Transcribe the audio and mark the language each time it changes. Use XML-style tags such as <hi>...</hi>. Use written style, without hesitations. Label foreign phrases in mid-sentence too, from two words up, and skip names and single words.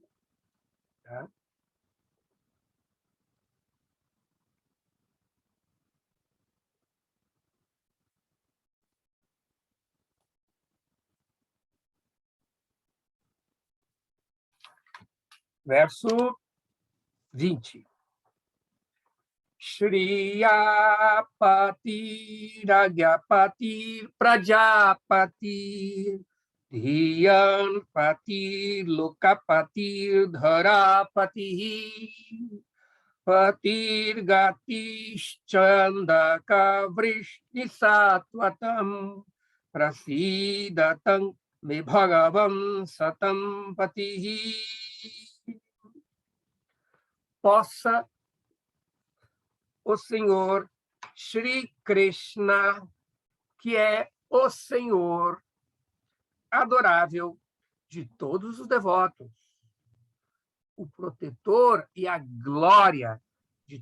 <pt>Tá? Verso 20.</pt> <sa>श्रियपति यज्ञपति प्रजापति धियांपति लोकपति धरापति पतिर्गतिश्चान्धक वृष्णि सात्वतां प्रसीदतां मे भगवान् सतां पतिः.</sa> <pt>Possa o Senhor Shri Krishna, que é o Senhor adorável de todos os devotos, o protetor e a glória de</pt>